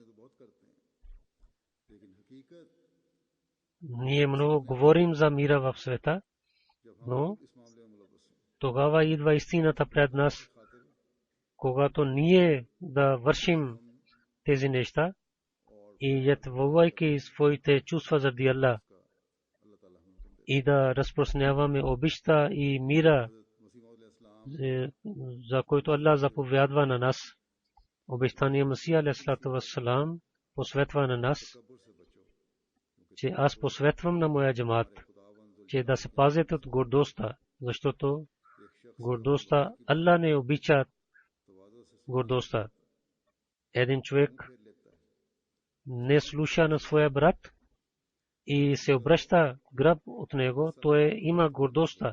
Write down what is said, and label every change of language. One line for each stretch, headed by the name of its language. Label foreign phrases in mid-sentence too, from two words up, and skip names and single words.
Bulgarian: Ние много говорим за мира в света, но тогава идва истината пред нас, когато ние да вършим тези неща и ятвувайки своите чувства заради Аллах и да разпространяваме обичта и мира, за който Аллах заповядва на нас. Обещания Масия
Arabic: عليه الصلاة والسلام
Bulgarian: посветва на нас, че аз посветвам на моя джамат, че да се пазят от гордостта, защото гордостта, Аллах не обича гордостта. Един човек не слуша на своя брат и се обръща гръб от него, той има гордостта.